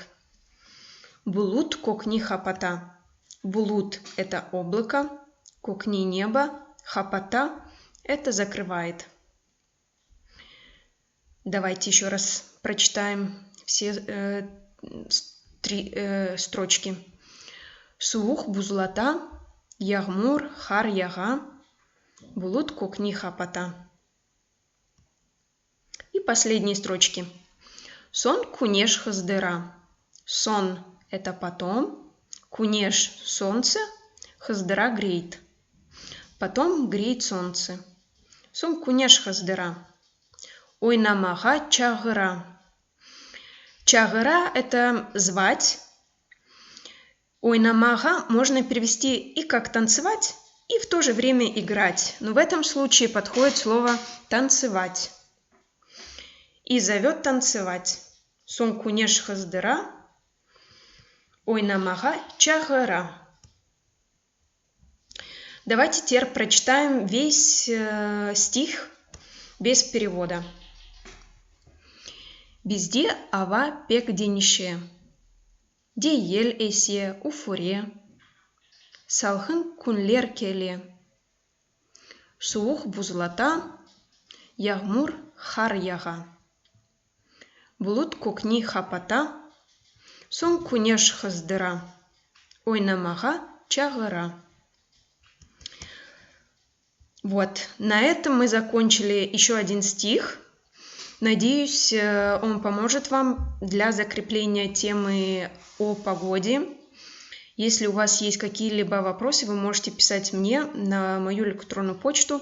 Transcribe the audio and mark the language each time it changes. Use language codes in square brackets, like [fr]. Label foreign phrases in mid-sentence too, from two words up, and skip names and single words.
[crh] Булут кокни хапата. [ru] Булут – это облако, кокни – небо, хапата – это закрывает. Давайте еще раз прочитаем все 3 строчки. [crh] Сувух бузлата, ягмур хар яга, булут кокни хапата. [ru] И последние строчки. [crh] Сон кунеш хаздыра. [ru] Сон – это потом, кунеш – солнце, хаздыра – греет. Потом греет солнце. [crh] Сон кунеш хаздыра. Ойна мага чагыра. Чагыра – [ru] это звать. [crh] Ойна мага [ru] можно перевести и как танцевать, и в то же время играть. Но в этом случае подходит слово танцевать. И зовет танцевать. [crh] Сон кунеш хаздыра. Ойна мага чагыра. [ru] Давайте теперь прочитаем весь стих без перевода. [crh] Безде ава пек денише. Де ель эсе уфуре. Салхын кунлер келе. Сувух бузлата. Ягмур хар яга. Булут кокни хапата. Сон кунеш хаздыра. Ойна мага чагыра. [ru] Вот, на этом мы закончили еще один стих. Надеюсь, он поможет вам для закрепления темы о погоде. Если у вас есть какие-либо вопросы, вы можете писать мне на мою электронную почту.